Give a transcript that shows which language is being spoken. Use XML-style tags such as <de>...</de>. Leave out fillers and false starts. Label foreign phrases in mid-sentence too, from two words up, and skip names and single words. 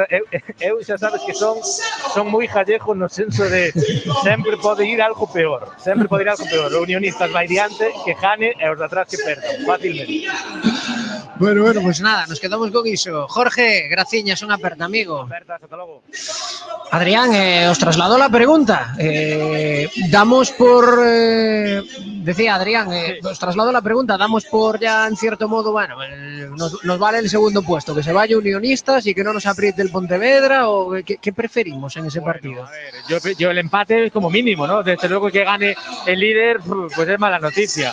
<gl>Eu xa sabes que son moi gallegos no senso de sempre pode ir algo peor. O Unionistas vai diante, que gane, e os de atrás que perdan, fácilmente.</gl> <es>Bueno, pues nada, nos quedamos con iso.</es> <gl>Jorge, graciñas, unha aperta, amigo. Apertas, ata logo.</gl> <es>Adrián, os trasladó la pregunta. Damos por... decía Adrián, os trasladó la pregunta, damos por ya en cierto modo, bueno, nos vale el segundo puesto, que se vaya Unionistas y que no nos apriete el Pontevedra, o ¿qué preferimos en ese partido? A ver, yo el empate como mínimo, ¿no? Desde luego que gane el líder, pues es mala noticia.</es>